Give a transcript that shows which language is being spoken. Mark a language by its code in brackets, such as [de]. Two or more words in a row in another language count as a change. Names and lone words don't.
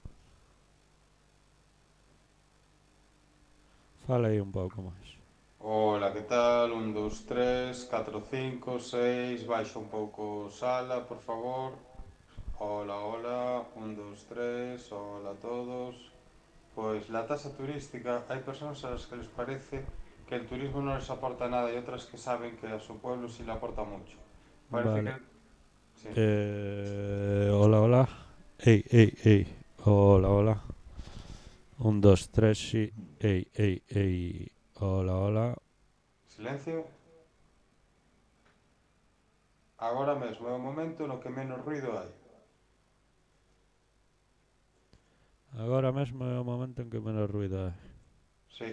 [gl] Fala aí un pouco máis. [es] Hola, que tal? [gl] Un, dous, tres, catro, cinco, seis. Baixa un pouco sala, por favor. Hola, hola. Un, dous, tres. [es] Hola a todos. Pois la tasa turística, [gl] hai persoas [es] a las que les parece que el turismo no les aporta nada y otras que saben que a su pueblo sí le aporta mucho. Parece que... Vale. Sí. Hola, hola. Ei, ei, ei. Hola, hola. Un, dos, tres, sí. Ei, ei, ei. Hola, hola. Silencio. [gl] Agora mesmo é o momento no que menos ruido hai. Agora mesmo é o momento en que menos ruido hai. [es] Sí,